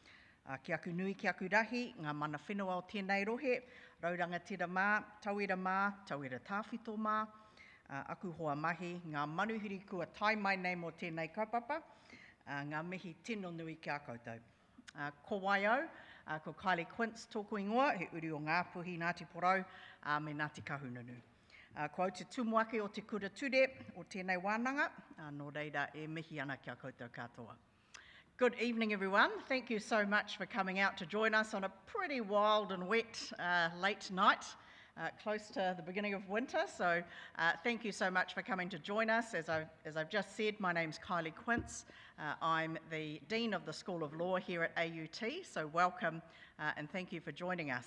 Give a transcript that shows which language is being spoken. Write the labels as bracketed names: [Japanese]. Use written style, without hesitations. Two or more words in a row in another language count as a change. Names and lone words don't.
[Māori] Ki aku nui, ki aku rahi, ngā mana whenua o tēnei rohe, rauranga tira mā, tauira tāwhito mā, aku hoa mahi, ngā manuhiri kua tai mai nei mo tēnei kaupapa, ngā mihi tino nui ki a koutou. Ko waio, ko Kylie Quince tōku ingoa, he uri o ngā puhi Ngāti Porou, me Ngāti Kahununu. Ko au te tumuake o te kura ture o tēnei wānanga, nō reira e mihi ana ki a koutou katoa. [English] Good evening, everyone. Thank you so much for coming out to join us on a pretty wild and wet late night, close to the beginning of winter. So thank you so much for coming to join us. As I've just said, my name's Kylie Quince. I'm the Dean of the School of Law here at AUT, so welcome and thank you for joining us.